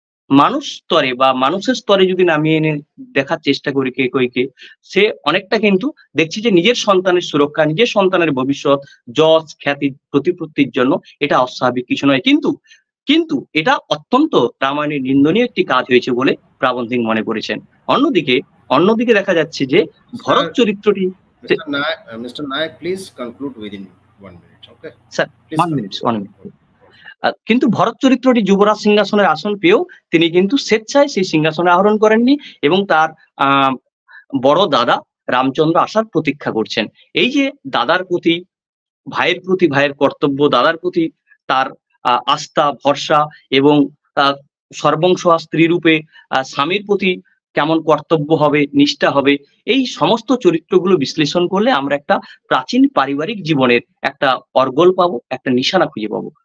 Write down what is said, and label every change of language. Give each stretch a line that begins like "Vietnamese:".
Bangla: মানুষ স্তরে বা মানুষের স্তরে যদি নামিয়ে এনে দেখার চেষ্টা করি কেকইকে, সে অনেকটা কিন্তু দেখছি যে নিজের সন্তানের সুরক্ষা, নিজের সন্তানের ভবিষ্যৎ, যশ খ্যাতি প্রতিপত্তির জন্য এটা অস্বাভাবিক কিছু নয়, কিন্তু এটা অত্যন্ত রামায়ণের নিন্দনীয় একটি কাজ হয়েছে বলে প্রাবন্ধিক মনে করেছেন। অন্যদিকে দেখা যাচ্ছে যে ভরত চরিত্রটি
English: Mr. Nayak, please conclude within 1 minute. Okay,
Bangla: sir 1 minute. কিন্তু ভরত চরিত্রটি যুবরাজ সিংহাসনের আসন পেয়েও তিনি কিন্তু স্বেচ্ছায় সেই সিংহাসনে আরোহণ করেননি এবং তার বড় দাদা রামচন্দ্র আসার প্রতীক্ষা করছেন। এই যে দাদার প্রতি ভাইয়ের কর্তব্য, দাদার প্রতি তার আস্থা ভরসা এবং সর্বংসহা স্ত্রী রূপে স্বামীর প্রতি কেমন কর্তব্য হবে, নিষ্ঠা হবে, এই সমস্ত চরিত্রগুলো বিশ্লেষণ করলে আমরা একটা প্রাচীন পারিবারিক জীবনের একটা অর্গল পাবো, একটা নিশানা খুঁজে পাবো।